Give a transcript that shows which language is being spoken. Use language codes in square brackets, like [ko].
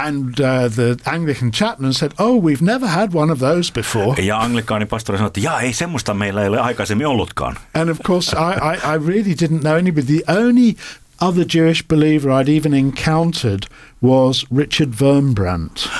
[en] And the Anglican chaplain said, "Oh, we've never had one of those before." [fi] Ja anglikaani pastori sanoi, että jaa, ei semmoista meillä ei ole aikaisemmin ollutkaan. [en] And of course I really didn't know anybody. The only other Jewish believer I'd even encountered was Richard Wurmbrand.